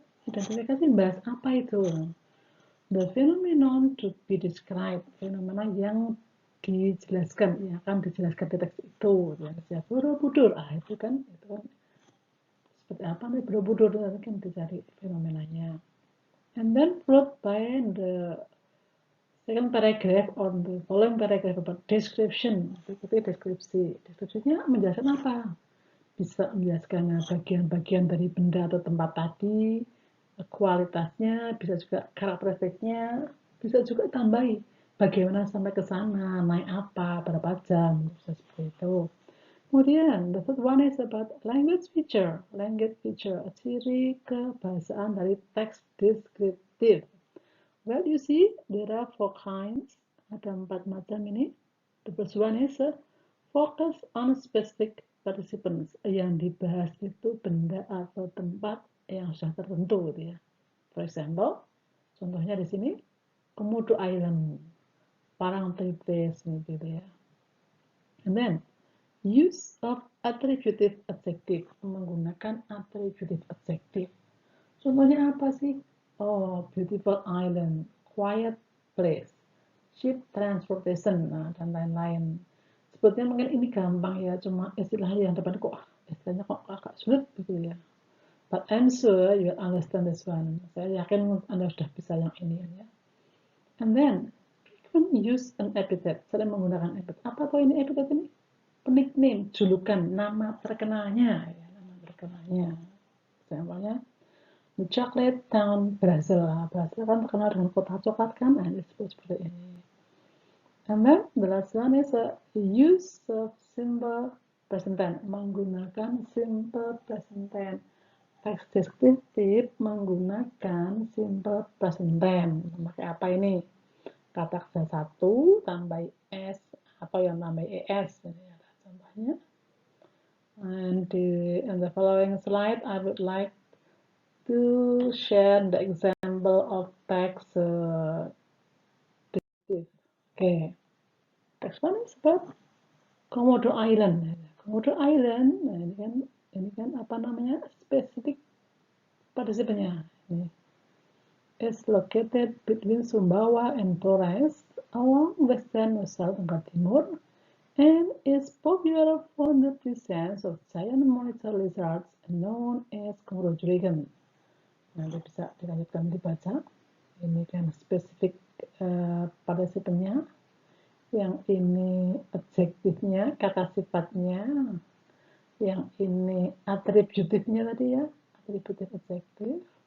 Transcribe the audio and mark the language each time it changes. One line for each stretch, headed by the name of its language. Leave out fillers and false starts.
Indonesian: Identifikasi bahas apa itu?
English: The phenomenon to be described,
Indonesian: fenomena yang dijelaskan, yang akan dijelaskan di teks itu. Ya, Borobudur, itu kan seperti apa nih Borobudur, kan dicari fenomenanya.
English: And then followed by the second paragraph or the following paragraph about description.
Indonesian: Berikutnya deskripsi. Deskripsinya menjelaskan apa? Bisa menjelaskan bagian-bagian dari benda atau tempat tadi, kualitasnya, bisa juga karakteristiknya, bisa juga tambahi bagaimana sampai ke sana, naik apa, berapa jam, bisa seperti itu.
English: Kemudian, the third one is about language feature. Language feature,
Indonesian: ciri kebahasaan dari teks deskriptif.
English: Well, you see, there are 4 kinds.
Indonesian: Ada 4 macam ini.
English: The first one is focus on specific participants.
Indonesian: Yang dibahas itu benda atau tempat yang sudah tertentu, gitu ya.
English: For example,
Indonesian: contohnya di sini, Komodo Island, Parangtritis, gitu ya.
English: And then, use of attributive adjective, menggunakan attributive adjective.
Indonesian: Contohnya apa sih?
English: Oh, beautiful island, quiet place, ship transportation,
Indonesian: dan lain-lain. Sebetulnya mungkin ini gampang ya, cuma istilah yang depan istilahnya kok agak sulit gitu ya.
English: But I'm sure you understand this one.
Indonesian: Saya yakin Anda sudah bisa yang ini ya.
English: And then, frequent use an epithet,
Indonesian: sering menggunakan epithet. Apa tuh ini epithet ini? Nickname, julukan, nama terkenalnya. Ya, nama terkenalnya. Contohnya, The Chocolate Town Brazil. Brazil kan terkenal dengan kota coklat kan? Nah, disebut seperti ini.
English: And then the last one is use of simple present tense.
Indonesian: Menggunakan simple present tense. Teks deskriptif menggunakan simple present tense. Memakai apa ini? Kata kerja 1 tambah s atau yang tambah es. Ini ada contohnya.
English: And in the following slide, I would like to share the example of text descriptive. Okay, text one is about Komodo Island.
Indonesian: Komodo Island, nah ini kan apa namanya spesifik partisipannya.
English: Ini is located between Sumbawa and Flores along western Nusa Tenggara Timur and is popular for the presence of giant monitor lizards known as Komodo dragon.
Indonesian: Nanti bisa dilanjutkan dibaca. Ini kan spesifik partisipannya. Yang ini adjektifnya, kata sifatnya. Yang ini atributifnya tadi ya, atributif adjektif.